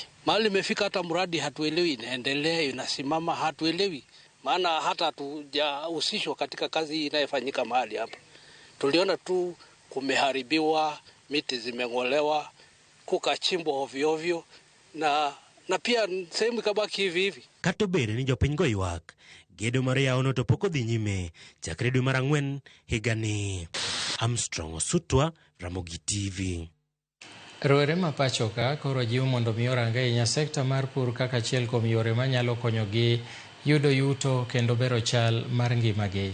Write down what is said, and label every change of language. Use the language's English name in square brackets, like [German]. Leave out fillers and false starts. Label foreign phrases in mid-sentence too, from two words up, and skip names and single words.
[Swahili] Mahali imefika hata mradi hatuelewi inaendelea inasimama, hatuelewi. Maana hata hatujahusishwa katika kazi inayofanyika mahali hapa. Tuliona tu kumeharibiwa, miti zimeng'olewa, kukachimbwa ovyo ovyo na pia sehemu kabaki hivi hivi. [Luo (Kenya and Tanzania)] Katobere ni jopiny go ywak. Gedo mar yawono to pok odhi nyime chakre dwe mar 4 higani. Armstrong Osutwa, Ramogi TV. Rowere ma pacho ka koro jiwo mondo mi orang ahinya sekta mar pur kaka achiel kuom yore manyalo konyogi yudo yuto kendo bero chal mar ngimagi.